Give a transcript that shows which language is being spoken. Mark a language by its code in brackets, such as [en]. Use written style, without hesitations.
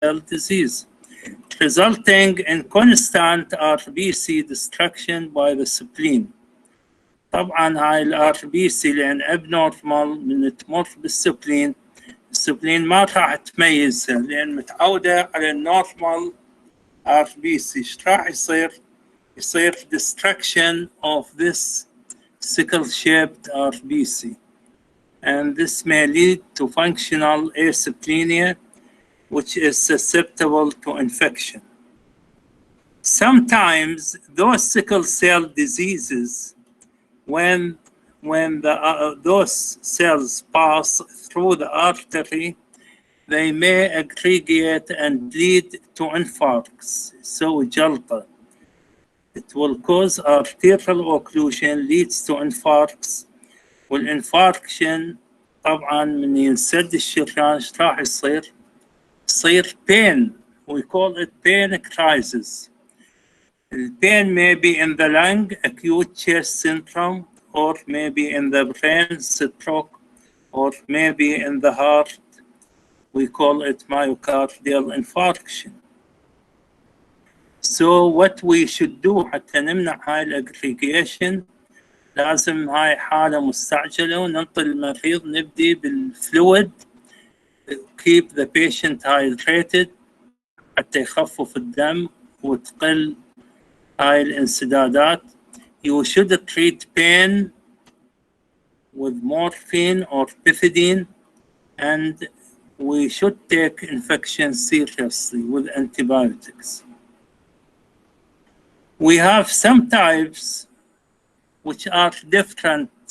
[en] cell disease, resulting in constant RBC destruction by the spleen. [ar] طبعا هاي الRBC لأن abnormal من تمر بالسبلين، السبلين ما راح تميزها لأن متعودة على النورمال RBC. ايش راح يصير؟ يصير [en] destruction of this sickle-shaped RBC, and this may lead to functional acyclemia, which is susceptible to infection. Sometimes those sickle cell diseases, when those cells pass through the artery, they may aggregate and lead to infarcts. [ar] So جلطة. [en] It will cause arterial occlusion, leads to infarcts. [ar] والinfarction طبعا من ينسد الشريان ايش راح يصير؟ يصير pain. [en] We call it pain crisis. The pain may be in the lung, acute chest syndrome, or maybe in the brain, stroke, or maybe in the heart. We call it myocardial infarction. So what we should do [ar] حتى نمنع هاي الاجريجيشن، لازم هاي حالة مستعجلة وننطي المريض، نبدي بالفلويد، [en] keep the patient hydrated [ar] حتى يخفف الدم وتقل هاي الانسدادات. [en] You should treat pain with morphine or pethidine, and we should take infection seriously with antibiotics. We have some types which are different.